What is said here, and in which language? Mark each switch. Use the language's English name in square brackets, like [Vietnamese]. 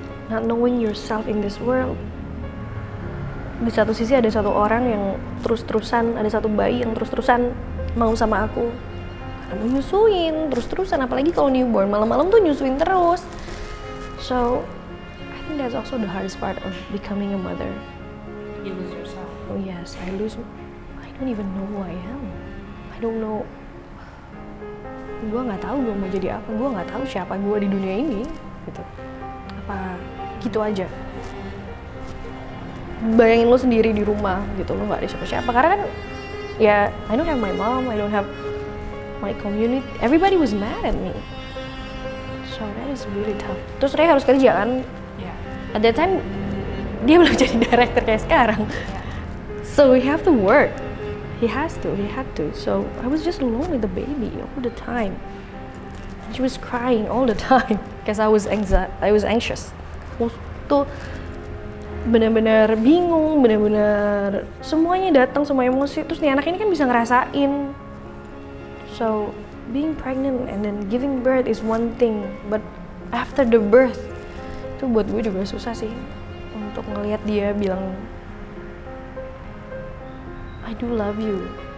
[English] Not knowing yourself in this world. [Indonesian] Di satu sisi ada satu orang yang terus-terusan, ada satu bayi yang terus-terusan mau sama aku. Karena mau nyusuin, terus-terusan. Apalagi kalau newborn, malam-malam tuh nyusuin terus. [English] So, I think that's also the hardest part of becoming a mother. You lose yourself. Oh yes, I don't even know who I am. I don't know. [Indonesian] Gue nggak tahu gue mau jadi apa. Gue nggak tahu siapa gue di dunia ini. Gitu. Apa gitu aja. Bayangin lo sendiri di rumah gitu, lo nggak ada siapa-siapa. Karena kan, ya, [English] I don't have my mom, I don't have my community. Everybody was mad at me. So that is really tough. [Indonesian] Terus Ray harus kerja kan? [English] Yeah. At that time, [Indonesian] dia belum jadi director kayak sekarang. [English] Yeah. So we have to work. He had to. So I was just alone with the baby all the time. She was crying all the time because I was anxious. [Indonesian] Aku tuh benar-benar bingung, benar-benar semuanya datang, semua emosi. Terus nih anak ini kan bisa ngerasain. [English] So being pregnant and then giving birth is one thing, but after the birth [Indonesian] itu buat gue juga susah sih untuk ngelihat dia bilang [English] I do love you.